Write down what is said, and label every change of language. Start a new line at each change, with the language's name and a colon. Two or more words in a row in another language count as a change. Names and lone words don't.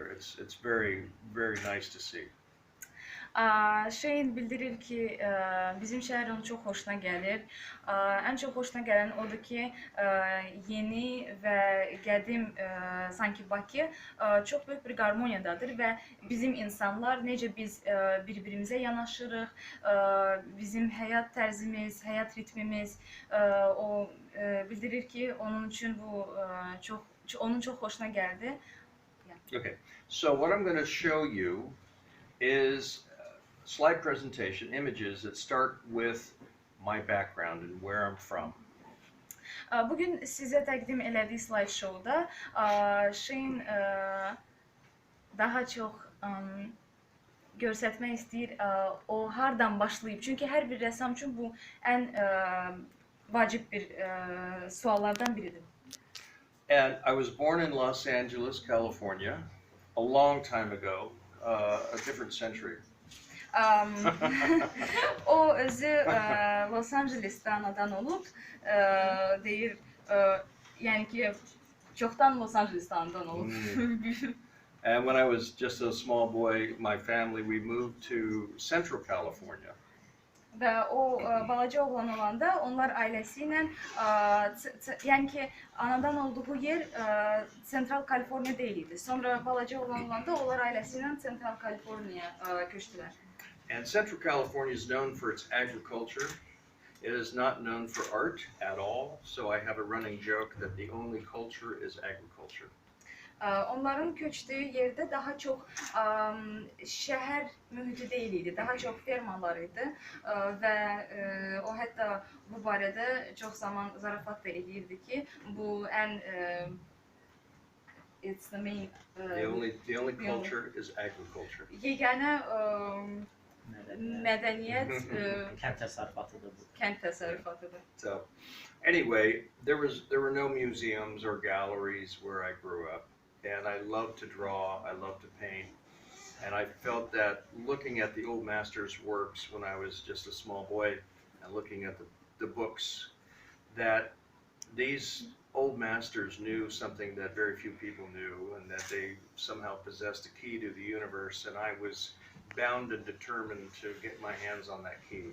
English: It's very, very nice to see.
Azerbaijani: Şeyin bildirir ki, bizim şəhər onun çox xoşuna gəlir. Ən çox xoşuna gələn odur ki, yeni və qədim sanki Bakı çox böyük bir qarmoniyadadır və bizim insanlar necə biz bir-birimizə yanaşırıq, bizim həyat tərzimiz, həyat ritmimiz o bildirir ki, onun üçün bu onun çox xoşuna gəldi.
English: Okay, so what I'm going to show you is slide presentation images that start with my background and where I'm from.
Azerbaijani: Bugün sizə təqdim elədiyi slide-showda Şeyin daha çox göstərmək istəyir o hardan başlayıb. Çünki hər bir rəssam üçün bu ən vacib bir suallardan biridir.
English: And I was born in Los Angeles, California, a long time ago, a different century.
Azerbaijani: O özü Los Angeles'te anadan olub, deyir, yəni ki, çoxdan Los Angeles'te anadan olub.
English: And when I was just a small boy, my family, we moved to Central California.
Azerbaijani: Və o balaca oğlan olanda onlar ailəsi ilə, yəni ki, anadan olduğu yer Central California deyildi. Sonra balaca oğlan olanda onlar ailəsi ilə Central California köçdülər.
English: And Central California is known for its agriculture. It is not known for art at all. So I have a running joke that the only culture is agriculture.
Azerbaijani: Onların köçdüyü yerdə daha çox şəhər mühiti deyil idi, daha çox fermalar idi və o hətta bu barədə çox zaman zarafat da edirdi ki, bu ən
English: it's the main the only culture is agriculture.
Azerbaijani: Yeganə mədəniyyət kənd təsərrüfatıdır bu. Kənd təsərrüfatıdır.
English: So anyway, there were no museums or galleries where I grew up. And I love to draw, I love to paint, and I felt that looking at the old masters' works when I was just a small boy and looking at the books, that these old masters knew something that very few people knew, and that they somehow possessed a key to the universe, and I was bound and determined to get my hands on that key.